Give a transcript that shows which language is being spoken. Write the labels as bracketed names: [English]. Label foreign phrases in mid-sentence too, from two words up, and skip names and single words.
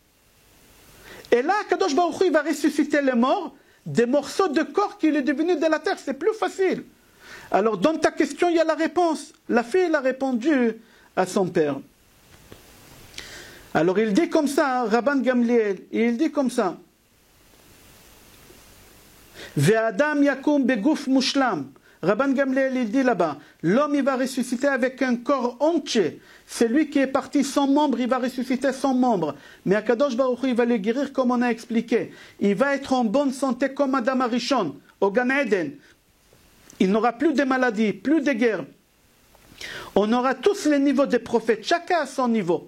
[French] Et là, Kadosh Baruch Hu, il va ressusciter les morts, des morceaux de corps qu'il est devenu de la terre, c'est plus facile. Alors, dans ta question, il y a la réponse. La fille, elle a répondu à son père. Alors, il dit comme ça, Rabban Gamliel, il dit comme ça. [Hebrew] והאדם יקום בגוף מושלם. [French] Rabban Gamliel il dit là-bas, l'homme il va ressusciter avec un corps entier. C'est lui qui est parti sans membre, il va ressusciter sans membre. Mais Akadosh Baruch Hu, il va le guérir comme on a expliqué. Il va être en bonne santé comme Adam Arishon, au Gan Eden. Il n'aura plus de maladies, plus de guerres. On aura tous les niveaux des prophètes, chacun à son niveau.